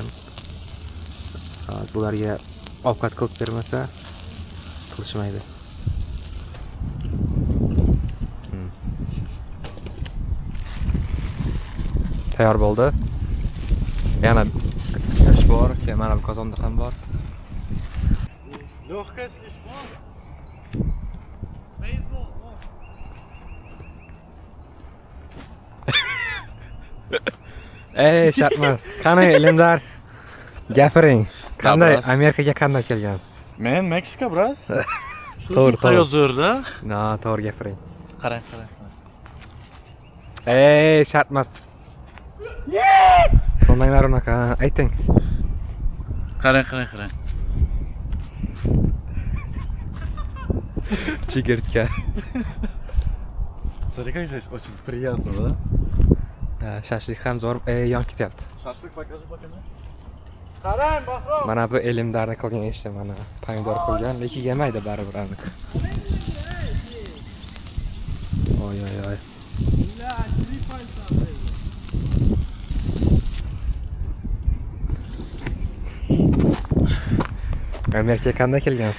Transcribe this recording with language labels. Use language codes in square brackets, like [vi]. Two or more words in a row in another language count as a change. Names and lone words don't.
[uz] Bularga ovqat qilib bermasa qilishmaydi. tayyor bo'ldi. Yana ish bor, keyin mana bu qozonda ham bor. [ru] Легкая слишком. [uz] Ey, shartmas. Qani Elimdar? Gapiring. Qanday Gapirasiz. Amerikaga qanday kelgansiz? Men Meksika, brat. To'g'ri. Yozurda. No, to'g'ri gapiring. Qarang. Ey, shartmas. Qilmanglar unaqa, ayting. Qarang. Chigirtka. [ru] Смотри, как здесь очень приятно, да? [uz] Shashlik ham zo'r, yon ketyapti. [ru] Шашлык покажи пока. [uz] Qarang, Bahrom. Mana bu Elimdarni qilgan ishi, mana pomidor qo'ygan, lekin yemaydi baribir aniq. Oy. Amerikaga qanday kelgansiz?